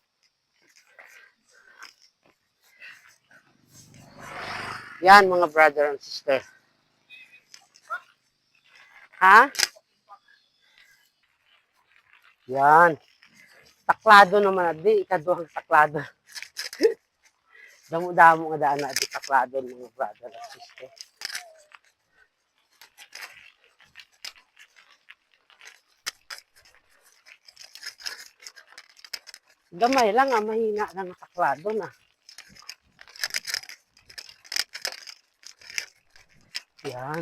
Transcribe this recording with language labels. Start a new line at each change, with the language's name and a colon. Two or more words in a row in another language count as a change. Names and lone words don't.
Hiligaynon: Yan, mga
English: brother and sister.
Hiligaynon: Ha? Yan. Taklado naman, di, ikaduhang taklado. Damo-damo nga daan na di taklado, mga
English: brother and sister.
Hiligaynon: Gamay lang mahina lang ang taklado na. Yan.